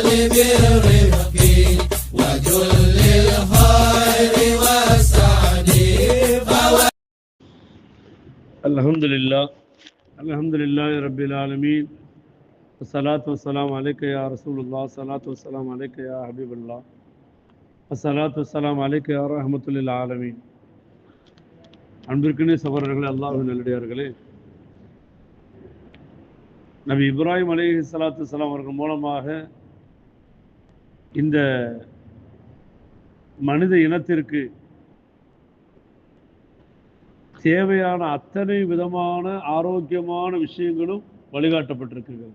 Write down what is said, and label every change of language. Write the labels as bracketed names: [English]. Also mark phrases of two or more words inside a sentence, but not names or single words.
[Arabic] بالرفق وجل الخير والسعد. الحمد لله رب العالمين والصلاة والسلام عليك يا رسول الله الصلاة والسلام عليك يا حبيب الله الصلاة والسلام عليك يا رحمة للعالمين. [Tamil] அன்பிற்குரிய சகோதரர்களே, அல்லாஹ்வின் நல்லடியார்களே, நபி இப்ராஹிம் [Arabic] عليه الصلاة والسلام [Tamil] அவர்கள் மூலமாக இந்த மனித இனத்திற்கு தேவையான அத்தனை விதமான ஆரோக்கியமான விஷயங்களும் வழிகாட்டப்பட்டிருக்கிறது.